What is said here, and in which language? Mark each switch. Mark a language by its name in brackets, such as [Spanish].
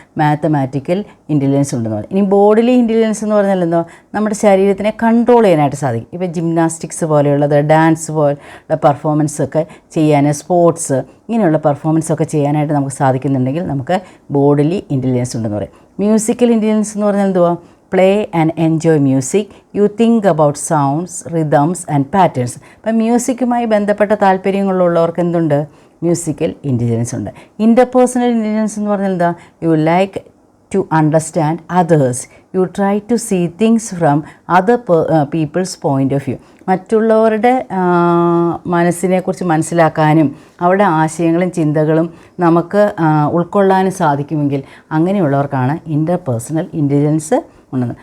[Malayalam] Mathematical intelligence ഉണ്ടെന്ന് പറയും. ഇനി ബോഡിലി ഇൻ്റലിജൻസ് എന്ന് പറഞ്ഞാൽ എന്തോ? നമ്മുടെ ശരീരത്തിനെ കൺട്രോൾ ചെയ്യാനായിട്ട് സാധിക്കും. ഇപ്പോൾ ജിംനാസ്റ്റിക്സ് പോലെയുള്ളത്, ഡാൻസ് പോലുള്ള പെർഫോമൻസ് ഒക്കെ ചെയ്യാൻ, സ്പോർട്സ് ഇങ്ങനെയുള്ള പെർഫോമൻസ് ഒക്കെ ചെയ്യാനായിട്ട് നമുക്ക് സാധിക്കുന്നുണ്ടെങ്കിൽ നമുക്ക് ബോഡിലി ഇൻ്റലിജൻസ് ഉണ്ടെന്ന് പറയും. മ്യൂസിക്കൽ ഇൻ്റലിജൻസ് എന്ന് പറഞ്ഞാൽ എന്തുവാ? [English] play and enjoy music, you think about sounds, rhythms and patterns. [Malayalam] അപ്പം മ്യൂസിക്കുമായി ബന്ധപ്പെട്ട താല്പര്യങ്ങളുള്ളവർക്ക് എന്തുണ്ട്? മ്യൂസിക്കൽ ഇൻ്റലിജൻസ് ഉണ്ട്. ഇൻ്റർപേഴ്സണൽ ഇൻ്റലിജൻസ് എന്ന് പറഞ്ഞാൽ എന്താ? [English] You like to understand others, you try to see things from other people's point of view. [Malayalam] മറ്റുള്ളവരുടെ മനസ്സിനെക്കുറിച്ച് മനസ്സിലാക്കാനും അവരുടെ ആശയങ്ങളും ചിന്തകളും നമുക്ക് ഉൾക്കൊള്ളാനും സാധിക്കുമെങ്കിൽ അങ്ങനെയുള്ളവർക്കാണ് ഇൻ്റർപേഴ്സണൽ ഇൻ്റലിജൻസ് ഉണ്ടെന്ന്.